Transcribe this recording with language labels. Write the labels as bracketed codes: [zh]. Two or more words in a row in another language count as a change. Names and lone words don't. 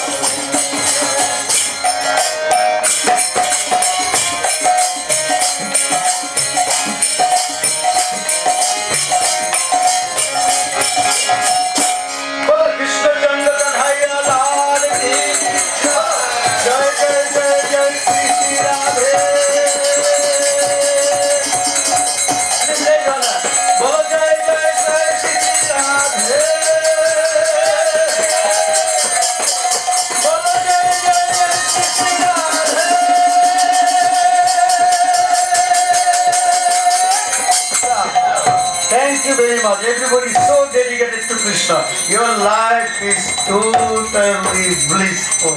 [hi] बोलो कृष्ण चंद्र कन्हैया लाल की जय जय जय जय श्री श्री राधे जय गाना बोलो जय जय जय श्री श्री राधे बोलो जय जय जय श्री श्री राधे [en] Thank you very much. Everybody is so dedicated to Krishna. Your life is totally blissful.